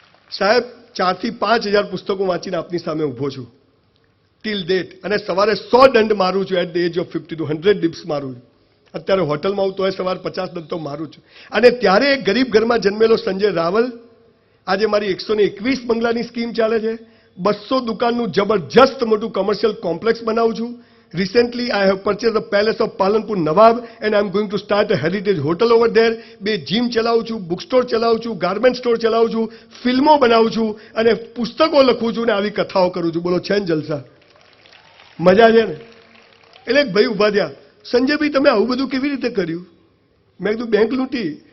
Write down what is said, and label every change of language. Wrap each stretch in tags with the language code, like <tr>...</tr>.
<gu>સાહેબ 4,000 થી 5,000 પુસ્તકો વાંચીને આપની સામે ઊભો છું</gu> <en>till that,</en> <gu>અને સવારે 100 દંડ મારું છું.</gu> <en>at the age of 52 100 dips</en> <gu>મારું છું. અત્યારે હોટલમાં આવું તો સવારે 50 દંડ તો મારું છું. અને ત્યારે એક ગરીબ ઘરમાં જન્મેલો સંજય રાવલ આજે મારી 121 બંગલાની સ્કીમ ચાલે છે. 200 દુકાનનું જબરજસ્ત મોટું કોમર્શિયલ કોમ્પ્લેક્સ બનાવું છું.</gu> <en>Recently, I have purchased the palace of Palanpur Nawab and I am going to start a heritage hotel over there.</en> <gu>2 gym ચલાવું છું, બુક સ્ટોર ચલાવું છું, ગાર્મેન્ટ સ્ટોર ચલાવું છું, ફિલ્મો બનાવું છું અને પુસ્તકો લખું છું અને આવી કથાઓ કરું છું. બોલો, છે ને જલસા? મજા છે ને? એટલે એક ભાઈ ઉભા થયા, સંજયભાઈ તમે આવું બધું કેવી રીતે કર્યું? મેં કીધું બેંક લૂંટી.</gu>